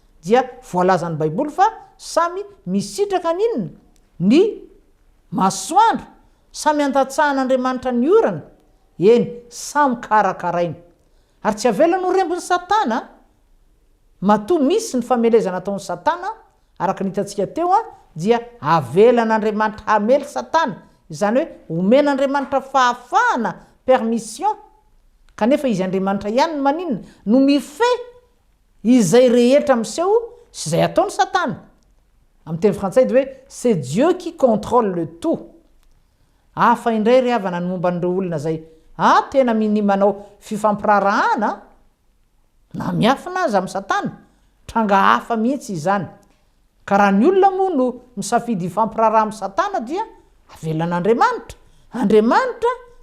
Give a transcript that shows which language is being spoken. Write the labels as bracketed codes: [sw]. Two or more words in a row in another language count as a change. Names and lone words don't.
[mg] dia voalazan'ny baiboly fa samy misitraka ninona ny masoandro samy antatsahan'andriamanitra ny orana eny samy karakarainy ary tsy avela no rembon'ny satana matoa misy ny famelezana ataon'ny satana araka nitantsika teo dia avelan'andriamanitra hamely satana izany hoe omen'andriamanitra fahafahana permission kanefa izy andriamanitra ihany maninona no mife izay rehetra miseho sy izay ataony satana amin'ny teny frantsay de hoe [fr] c'est Dieu qui contrôle le tout [mg] afa indray ry havana ny momba n'ireo olona zay tena ny manao fifampirarahana na miafina azy amin'ny satana tranga hafa mihitsy izany ka raha ny olona moa no misafidy hifampiraraha amin'ny satana dia avelan'andriamanitra andriamanitra noho